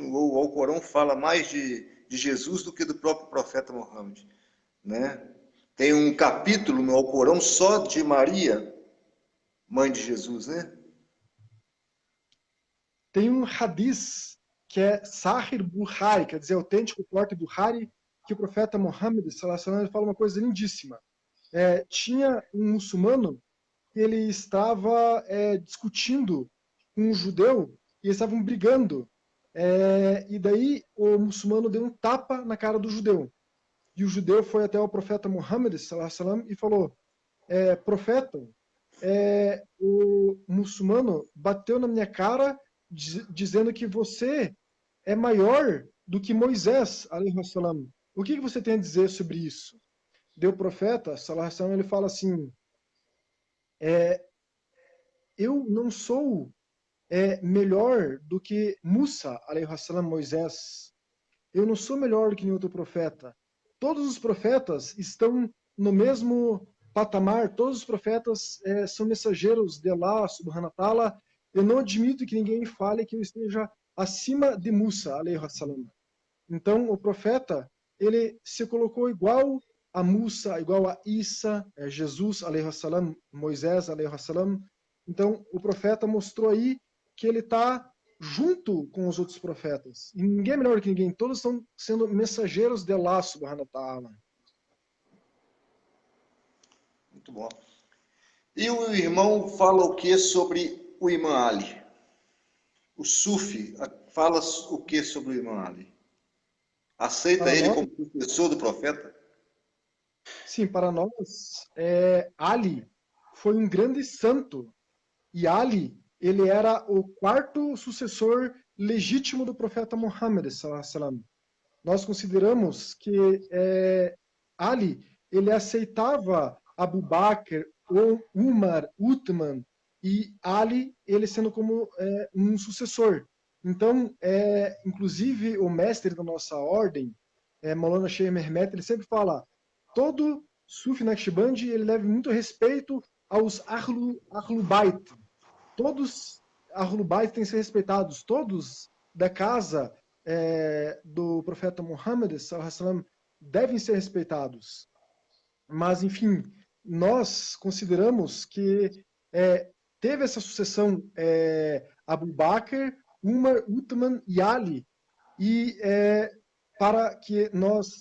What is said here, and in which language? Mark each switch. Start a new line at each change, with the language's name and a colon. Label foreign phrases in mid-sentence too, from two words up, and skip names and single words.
Portuguese: O Alcorão fala mais de Jesus do que do próprio profeta Muhammad, né? Tem um capítulo no Alcorão só de Maria, mãe de Jesus, né? Tem um hadith que é Sahih Bukhari, quer dizer, autêntico forte Bukhari, que o profeta Muhammad
Arabic: صلى الله عليه وسلم
Portuguese: fala uma coisa lindíssima. Tinha um muçulmano que ele estava discutindo com um judeu e eles estavam brigando. E daí o muçulmano deu um tapa na cara do judeu. E o judeu foi até o profeta Muhammad
Arabic: صلى الله عليه وسلم
Portuguese: e falou: profeta, o muçulmano bateu na minha cara dizendo que você é maior do que Moisés
Arabic: عليه وسلم.
Portuguese: O que você tem a dizer sobre isso? Deu o profeta
Arabic: صلى الله عليه وسلم,
Portuguese: ele fala assim: eu não sou melhor do que Musa
Arabic: عليه وسلم,
Portuguese: Moisés. Eu não sou melhor do que nenhum outro profeta. Todos os profetas estão no mesmo patamar, todos os profetas são mensageiros de
Arabic: الله، سبحانه وتعالى.
Portuguese: Eu não admito que ninguém fale que eu esteja acima de Musa,
Arabic: عليه السلام.
Portuguese: Então, o profeta, ele se colocou igual a Musa, igual a Isa, Jesus,
Arabic: عليه السلام,
Portuguese: Moisés,
Arabic: عليه السلام.
Portuguese: Então, o profeta mostrou aí que ele está junto com os outros profetas. E ninguém é melhor que ninguém. Todos estão sendo mensageiros de
Arabic: الله، سبحانه وتعالى.
Portuguese: Muito bom. E o irmão fala o que sobre o Imam Ali? O Sufi fala o que sobre o Imam Ali? Aceita Para ele nós, como professor do profeta? sim, para nós, Ali foi um grande santo. E Ali, ele era o quarto sucessor legítimo do profeta Muhammad
Arabic: صلى الله عليه وسلم.
Portuguese: Nós consideramos que Ali, ele aceitava Abu Bakr, ou Umar, Uthman, e Ali, ele sendo como um sucessor. Então, inclusive, o mestre da nossa ordem, Maulana Sheikh Mehmet, ele sempre fala, todo Sufi Naqshbandi, ele deve muito respeito aos
Arabic: أهل البيت.
Portuguese: Todos
Arabic: أهل البيت
Portuguese: têm que ser respeitados, todos da casa do profeta Muhammad
Arabic: صلى الله عليه وسلم
Portuguese: devem ser respeitados. Mas, enfim, nós consideramos que teve essa sucessão Abu Bakr, Umar, Uthman e Ali, e para que nós